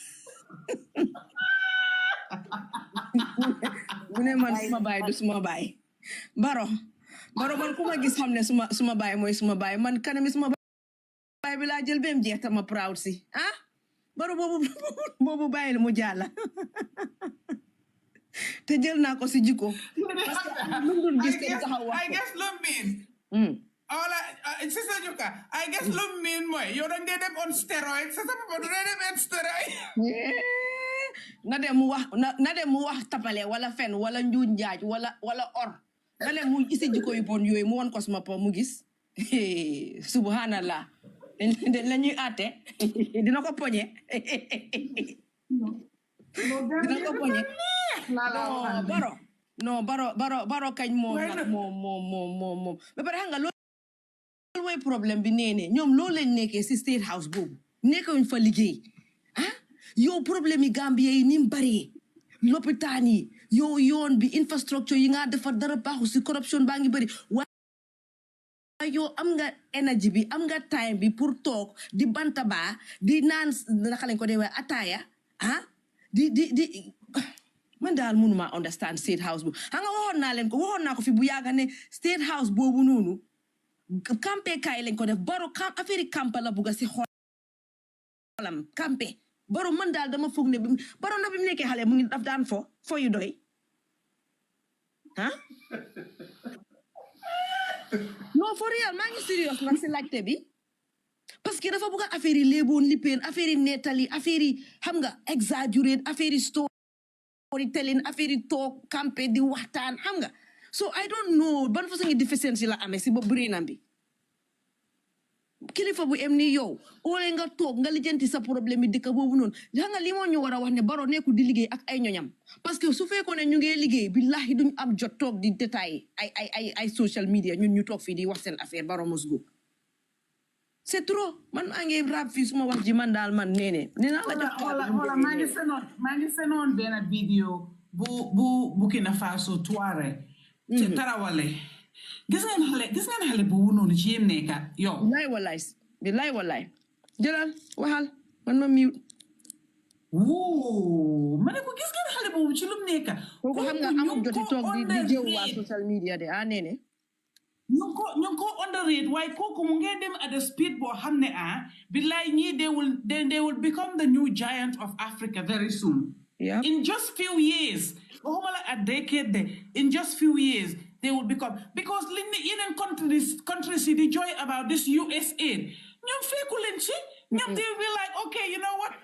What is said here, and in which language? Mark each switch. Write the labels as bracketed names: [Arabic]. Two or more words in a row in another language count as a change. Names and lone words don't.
[Wolof] mu ne man suma baay du suma baay Barrow man ku ma gis xam ne suma baay mooy suma baay man kanami suma baay bi laa jël bem jeex tama proud si Barrow boobu bàyyil mu jàlla te jël naa ko si jikko [English] I guess [Wolof] lu mean Sister Juka [English] I guess [Wolof] lu mean mooy yow dañ dee dem [English] on steroid [Wolof] sa papa du dee dem [English] on steroid [Wolof] na dem mu wax tapale wala fen wala njuuj njaaj wala or na dem mu isi jikko yu bon yooyu mu won ko suma po mu gis subhanallah la ñuy àtte dina ko poñe Barrow kañ moom ba pare xam nga loolu mooy problème bi nee ñoom loolu lañ nekkee si [English] state house [Wolof] boobu nekkuñ fa liggéey yow problème yi Gambia yi ni mu bari lopitaan yi yow yoon bi infrastructure yi nga defar dara baaxu si corruption baa ngi bari waaye yow am nga énergie bi am nga time bi pour toog di bantaba di naan naka lañ ko dee waaye ataaya di man daal mënuma [English] understand state house [Wolof] boobu xam nga waxoon naa ko fi bu yàgga ne [English] state house [Wolof] boobu noonu campé kaay lañ ko def Barrow affaire campé la bugga si xolam campé Barrow man daal dama foog ne Barrow na bi mu nekkee xale mu ngi daf daan fo yu doy non [English] for real [Wolof] maa ngi serious nag si laajte bi [French] parce que [Wolof] dafa bugg affaire yi léeboon lippeen affaire yi nettali affaire yi xam nga exaggerate affaire yi storytelling affaire yi toog campé di waxtaan xam nga [English] so I don't know [Wolof] ban façon ngi déficience la amee si ba brainam bi kilifa bu em ni yow ole nga toog nga lijjanti sa problème yi dëkk boobu noonu nga li moo ñu war a wax ne Barrow nekku di liggéey ak ay ñoñam [French] parce que [Wolof] su fekkoon ne ñu ngi liggéey billahi duñ am jot toog di détail ay [English] social media [Wolof] ñun ñu toog fii di wax seen affaire [English] Barrow must go [French] c'est trop [Wolof] man maa ngi rap fii suma wax ji man daal man nee naa la jox wala maa ngi senoon benn vidéo bu Burkina Faso Touareg ci Tarawale gis ngeen xale boobu noonu ci yéen nekkat yow bilaay wallaay jëlal waxal man ma miwut woo ma ne ko gis ngeen xale boobu ci lum nekka kooku xam nga amul joti toog di jëw waa [English] social media [Wolof] de nene ñu ngi ko underrate waaye kooku mu ngeen dem [English] at the speed [Wolof] boo xam ne bilaay ñii [English] they will become the new giant of Africa very soon. Yep. In just few years a decade in just few years they will become, because in countries they joy about this USAID. They will be like, okay, you know what?